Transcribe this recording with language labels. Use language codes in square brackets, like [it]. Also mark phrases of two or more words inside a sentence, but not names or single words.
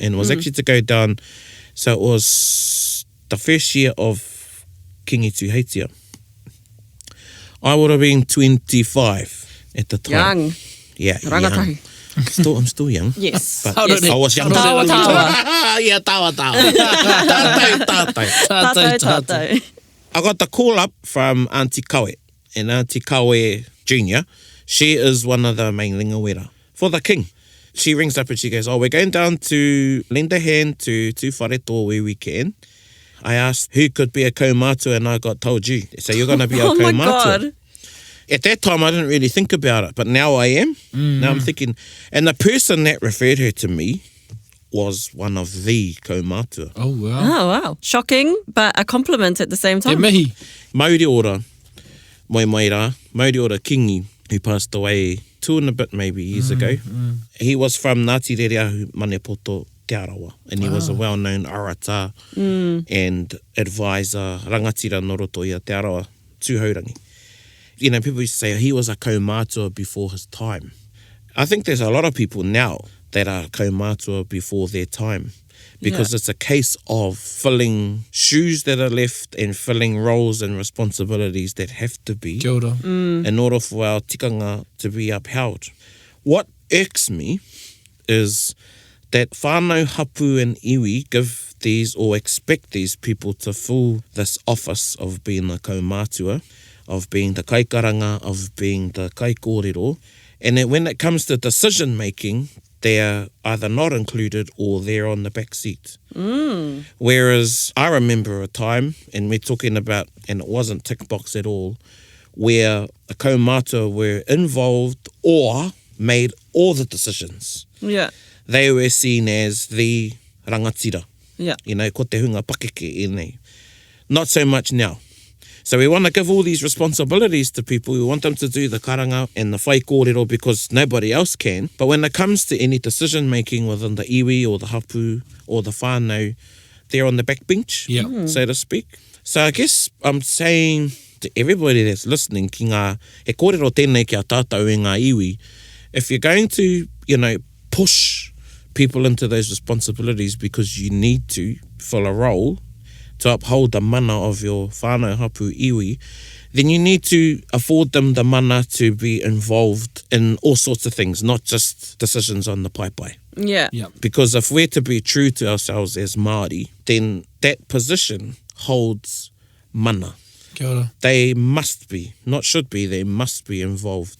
[en] And it was actually to go down, so it was the first year of Kingi Tuheitia. I would have been 25 at the time. Young. Yeah, Rangatahi. young. I'm still young. Yes. But Yes. I was young. Tawa. Yeah, [mi] tawa. Tātou. Tātou. [en] I got the call up from Auntie Kawe. And Auntie Kawe Jr., she is one of the main lingawera for the king. She rings up and she goes, we're going down to lend a hand to Whareto where we can. I asked who could be a kaumātua and I got told you. So you're going to be a Oh my kaumātua. God. At that time, I didn't really think about it, but now I am. Now I'm thinking, and the person that referred her to me was one of the kaumātua. Oh, wow. Oh, wow. Shocking, but a compliment at the same [mi] Te [en] time. [mi] mihi. Mauri ora, Mauri ora Kingi, [en] who passed away 2 and a bit maybe years ago. He was from Ngāti Rereahu Manepoto Te Arawa, and he was a well-known arata and advisor, [mi] rangatira noroto i a Te Arawa, tūhaurangi. [en] People used to say he was a kaumātua before his time. I think there's a lot of people now that are kaumātua before their time. Because it's a case of filling shoes that are left and filling roles and responsibilities that have to be Kia ora. in order for our tikanga to be upheld. What irks me is that [mi] whānau hapu [en] and iwi give these or expect these people to fill this office of being a kaumātua, of being the kaikaranga, of being the kaikōrero, and that when it comes to decision making, they're either not included or they're on the back seat. Whereas I remember a time, and we're talking about, and it wasn't tick box at all, where the kaumātua were involved or made all the decisions. Yeah. They were seen as the rangatira. Yeah. You know, [mi] ko te hunga pakeke e nei. [en] Not so much now. So we want to give all these responsibilities to people. We want them to do the karanga and the [mi] whai kōrero [en] because nobody else can. But when it comes to any decision making within the iwi or the hapu or the whānau, they're on the back bench, so to speak. So I guess I'm saying to everybody that's listening, [mi] ki ngā, he kōrero tēnei ki a tātou e ngā iwi, [en] if you're going to, push people into those responsibilities because you need to fill a role, to uphold the mana of your [mi] whānau hapu iwi, [en] then you need to afford them the mana to be involved in all sorts of things, not just decisions on the pai. Yeah. Yeah. Because if we're to be true to ourselves as Māori, then that position holds mana. [mi] Kia ora. [en] They must be, not should be, they must be involved.